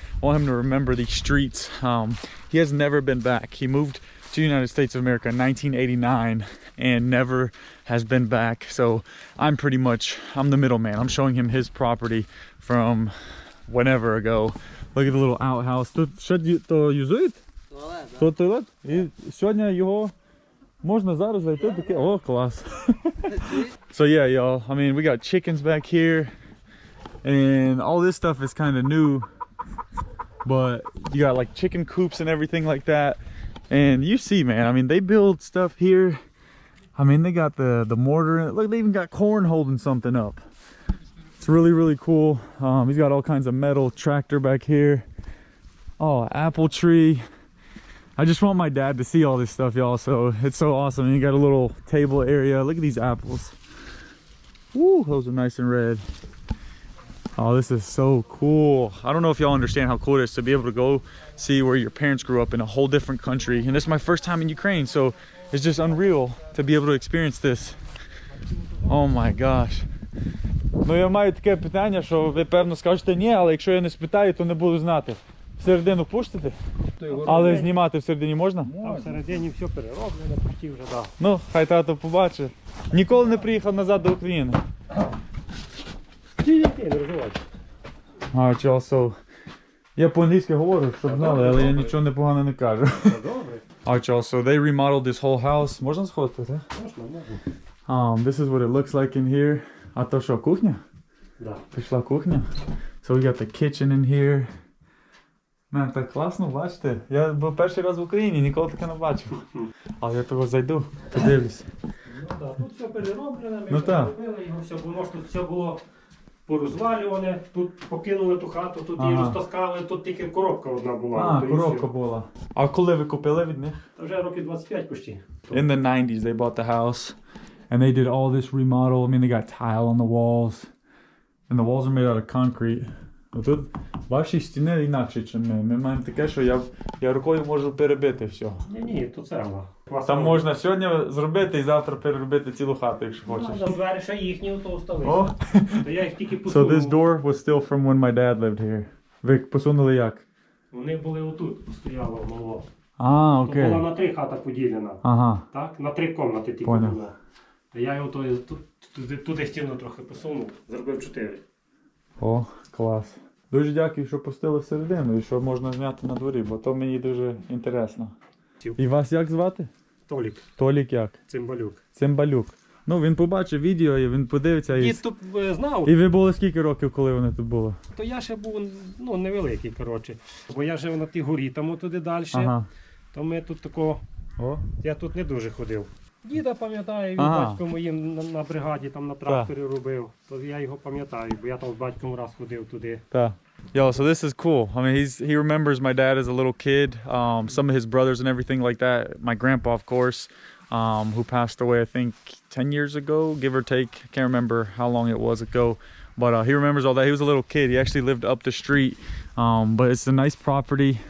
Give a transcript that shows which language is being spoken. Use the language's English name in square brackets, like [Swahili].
[English] I want him to remember these streets. He has never been back. He moved to the United States of America in 1989 and never has been back. So I'm the middleman. I'm showing him his property from whenever ago. Look at the little outhouse. [Ukrainian] Що то юзують? То туалет? І сьогодні його можна зараз зайти таке. О, клас. [English] So yeah, y'all, I mean, we got chickens back here and all this stuff is kind of new, but you got like chicken coops and everything like that. And you see, man, I mean, they build stuff here. I mean, they got the mortar in it. Look, they even got corn holding something up. It's really, really cool. He's got all kinds of metal tractor back here. Oh, apple tree. I just want my dad to see all this stuff, y'all. So it's so awesome. And you got a little table area. Look at these apples. Woo, those are nice and red. Oh, this is so cool. I don't know if y'all understand how cool it is to be able to go see where your parents grew up in a whole different country. And this is my first time in Ukraine, so it's just unreal to be able to experience this. Oh my gosh. [Ukrainian] Ну, я маю таке питання, що ви певно скажете ні, але якщо я не спитаю, то не буду знати. Всередину пустите? Але знімати всередині можна? А всередині все перероблено, почти вже, да. Ну, хай тато побачить. Ніколи не приїхав назад до України. Ті, не розвивайся. So, я по-англійськи говорю, щоб знали, але я нічого непогано не кажу. Добре. [English] So they remodeled this whole house. [Ukrainian] Можна сходити, так? Можна. [English] This is what it looks like in here. [Ukrainian] А то що, кухня? Да. Пішла кухня. [English] So we got the kitchen in here. [Ukrainian] Man, так класно, бачите. Я був перший раз в Україні, ніколи таке не бачив. Але я того зайду, подивлюсь. Да, тут все перероблене, ми Ну, так. переробили його, все, бо може тут все було порозвалюване, тут покинули ту хату, тут її Ага. розтаскали, тут тільки коробка одна була. А, то і коробка була. А коли ви купили від них? Та вже років 25 почти. [English] In the 90s, they bought the house, and they did all this remodel. I mean, they got tile on the walls, and the walls are made out of concrete. [Ukrainian] Тут ваші стіни інакше, ніж ми. Ми маємо таке, що я рукою можу перебити все. Ні, то цегла. Там можна сьогодні зробити і завтра переробити цілу хату, якщо хочеш. Там двері ще їхні, то остались. О! То я їх тільки [English] So [Ukrainian] посунув. [English] this door was still from when my dad lived here. [Ukrainian] Ви посунули як? Вони були отут, стояло мало. А, То була окей. на 3 хата поділена. Ага. Так? На 3 кімнати тільки Поняв. було. А я його туди стіну трохи посунув, зробив 4. О, клас. Дуже дякую, що пустили всередину і що можна зняти на дворі, бо то мені дуже інтересно. І вас як звати? Толік, Толік як? цимбалюк. Цимбалюк. Ну, він побачив відео і він подивиться. І... Дід тут знав, І ви були скільки років, коли вони тут були? то я ще був невеликий, коротше. Бо я жив на тій горі, там туди далі. Ага. То ми тут такого, О. я тут не дуже ходив. Діда пам'ятаю, він Ага. батько моїм на бригаді там на тракторі робив. То я його пам'ятаю, бо я там з батьком раз ходив туди. [English] Та. Yo, so this is cool. I mean, he remembers my dad as a little kid, some of his brothers and everything like that. My grandpa, of course, who passed away, I think 10 years ago, give or take. I can't remember how long it was ago, but he remembers all that. He was a little kid. He actually lived up the street, but it's a nice property.